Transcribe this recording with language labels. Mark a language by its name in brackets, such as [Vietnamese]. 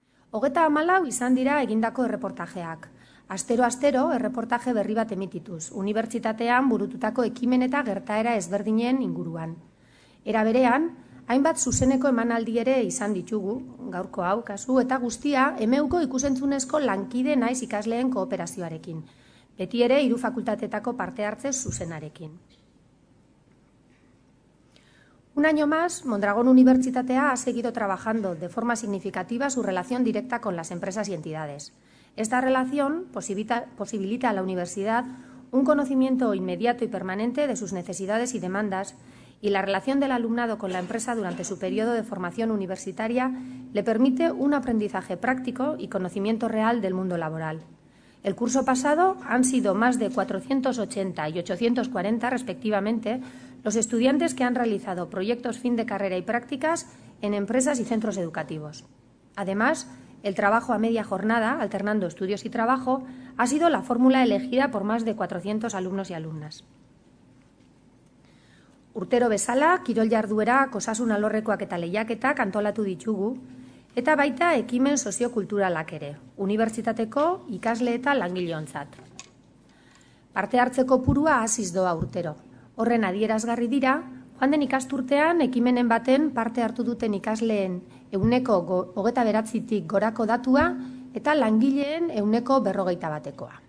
[Basque] 34 izan dira egindako erreportajeak. Astero erreportaje berri bat emitituz, unibertsitatean burututako ekimen eta gertaera ezberdinen inguruan. Era berean, hainbat zuzeneko emanaldi ere izan ditugu, gaurko hau kasu, eta guztia EMEUko ikusentzunezko lankide naiz ikasleen kooperazioarekin. Beti ere 3 fakultatetako parte hartze zuzenarekin. [Spanish] Un año más, Mondragón Universitatea ha seguido trabajando de forma significativa su relación directa con las empresas y entidades. Esta relación posibilita a la universidad un conocimiento inmediato y permanente de sus necesidades y demandas, y la relación del alumnado con la empresa durante su periodo de formación universitaria le permite un aprendizaje práctico y conocimiento real del mundo laboral. El curso pasado han sido más de 480 y 840, respectivamente, los estudiantes que han realizado proyectos fin de carrera y prácticas en empresas y centros educativos. Además, el trabajo a media jornada, alternando estudios y trabajo, ha sido la fórmula elegida por más de 400 alumnos y alumnas. [Basque] Urtero bezala, kirol jarduerak, osasun alorrekoak eta lehiaketak antolatu ditugu, eta baita ekimen soziokulturalak ere, unibertsitateko ikasle eta langileontzat. Parte hartzeko purua hasiz doa urtero. Horren adierazgarri dira, joan den ikasturtean ekimenen baten parte hartu duten ikasleen 29%tik gorako datua eta langileen 41%.